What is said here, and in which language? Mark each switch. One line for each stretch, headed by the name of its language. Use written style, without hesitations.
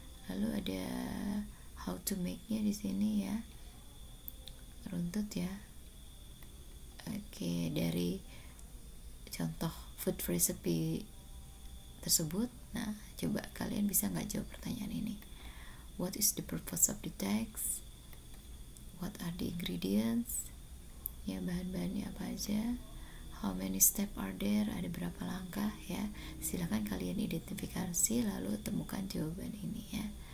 Indonesian: Lalu ada how to make-nya di sini ya. Runtut ya. Oke, dari contoh food recipe tersebut, nah coba kalian bisa nggak jawab pertanyaan ini.
English: What is the purpose of the text? What are the ingredients?
Indonesian: Ya, bahan-bahannya apa aja?
English: How many steps are there?
Indonesian: Ada berapa langkah ya? Silakan kalian identifikasi lalu temukan jawaban ini ya.